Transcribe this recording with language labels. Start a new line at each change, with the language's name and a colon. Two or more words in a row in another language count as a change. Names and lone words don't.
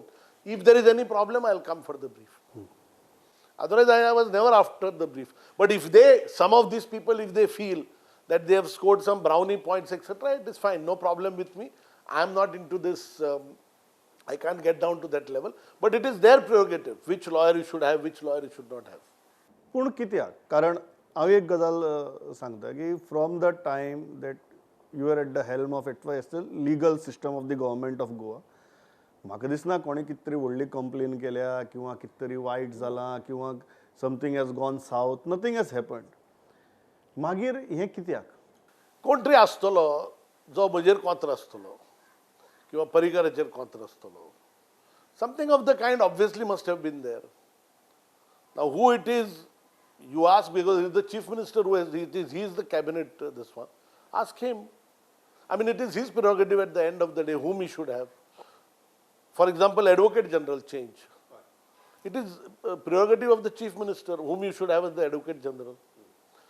English: If there is any problem, I'll come for the brief. Otherwise, I was never after the brief. But if some of these people, if they feel that they have scored some brownie points, etc., it is fine. No problem with me. I am not into this. I can't get down to that level. But it is their prerogative. Which lawyer you should have, which lawyer you should not have.
Konkani: पूण कित्याक कारण हांव एक गजाल सांगता की
English: From the time that you are at the helm of it was the legal system of the Government of Goa
Konkani: म्हाका दिसना कोणी कितें तरी व्हडली कंप्लेन केल्या किंवा कितें तरी वायट जालां किंवा
English: something has gone south nothing has happened.
Konkani: मागीर हें कित्याक कोण तरी आसतलो जो म्हजेर कोंत्र आसतलो किंवा पर्रीकाराचेर कोंत्र आसतलो.
English: Something of the kind obviously must have been there. now who it is you ask because he is the chief minister he is the cabinet this one. Ask him. I mean, it is his prerogative at the end of the day whom he should have. For example, Advocate General change. It is a prerogative of the chief minister whom you should have as the Advocate General.